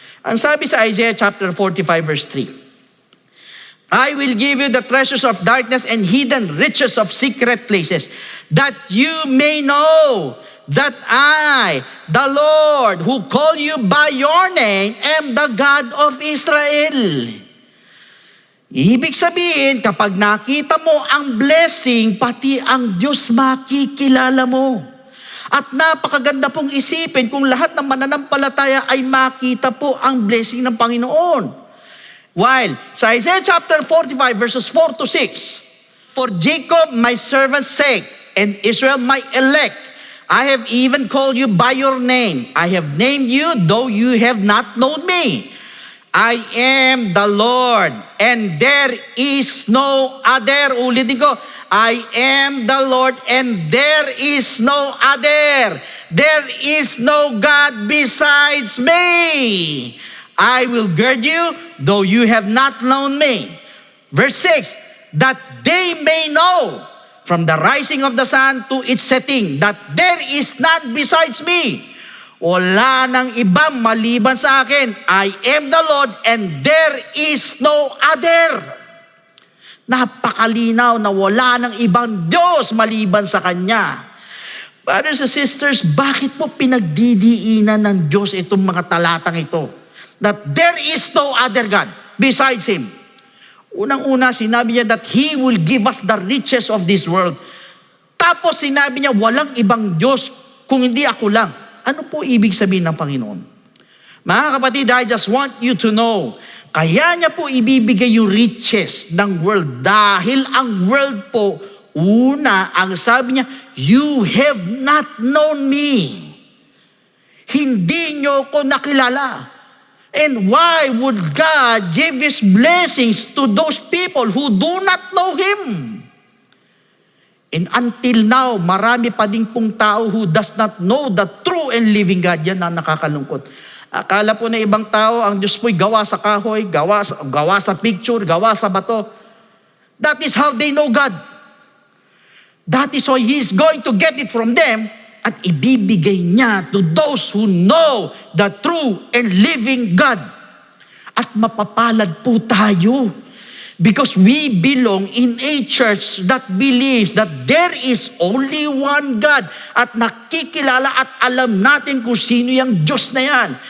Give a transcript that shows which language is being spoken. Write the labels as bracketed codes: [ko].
[tl] Ang sabi sa [en] Isaiah chapter 45 verse 3, I will give you the treasures of darkness and hidden riches of secret places, that you may know that I, the Lord, who call you by your name, am the God of Israel. [tl] Ibig sabihin, kapag nakita mo ang blessing, pati ang Diyos makikilala mo. At napakaganda pong isipin kung lahat ng mananampalataya ay makita po ang blessing ng Panginoon. [en] While sa Isaiah chapter 45 verses 4 to 6, For Jacob my servant's sake, and Israel my elect, I have even called you by your name. I have named you, though you have not known me. I am the Lord, and there is no other. [tl] Ulitin ko, [en] I am the Lord, and there is no other. There is no God besides me. I will gird you, though you have not known me. Verse 6, that they may know from the rising of the sun to its setting, that there is none besides me. [tl] Wala nang ibang maliban sa akin. [en] I am the Lord, and there is no other. [tl] Napakalinaw na wala nang ibang Diyos maliban sa Kanya. [en] Brothers and sisters, [tl] bakit po pinagdidiinan ng Diyos itong mga talatang ito? [en] That there is no other God besides Him. [tl] Unang-una, sinabi niya [en] that He will give us the riches of this world. [tl] Tapos sinabi niya, walang ibang Diyos kung hindi ako lang. Ano po ibig sabihin ng Panginoon? Mga kapatid, [en] I just want you to know, [tl] kaya niya po ibibigay yung riches ng world. Dahil ang world po, una, ang sabi niya, [en] you have not known me. [tl] Hindi niyo ko nakilala. [en] And why would God give His blessings to those people who do not know Him? And until now, [tl] marami pa din pong tao [en] who does not know the true and living God. [tl] Yan na nakakalungkot. Akala po na ibang tao, ang Diyos po'y gawa sa kahoy, gawa sa picture, gawa sa bato. [en] That is how they know God. That is why He is going to get it from them [tl] at ibibigay niya [en] to those who know the true and living God. [tl] At mapapalad po tayo [en] because we belong in a church that believes that there is only one God [tl] at nakikilala at alam natin kung sino yung Diyos na yan.